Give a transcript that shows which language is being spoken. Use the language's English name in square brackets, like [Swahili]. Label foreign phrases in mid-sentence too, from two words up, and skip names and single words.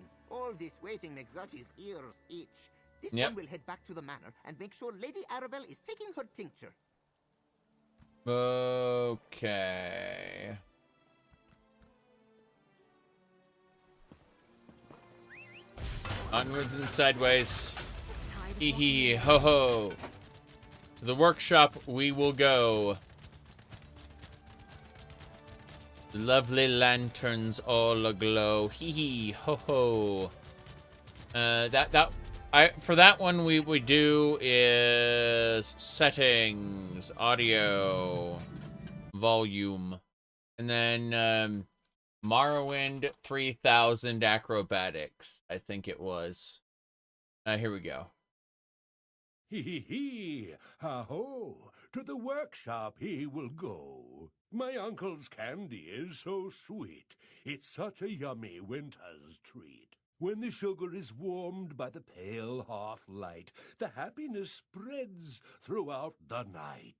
[English] All this waiting makes Zaji's ears itch. This one will head back to the manor and make sure Lady Arabelle is taking her tincture. Okay. Onwards and sideways. Hee hee ho ho. To the workshop we will go. The lovely lanterns all aglow. Hee hee ho ho. For that one we do is settings, audio, volume, and then Morrowind 3000 acrobatics, I think it was. Here we go. Hee, ha-ho, to the workshop he will go. My uncle's candy is so sweet, it's such a yummy winter's treat. When the sugar is warmed by the pale hearth light, the happiness spreads throughout the night.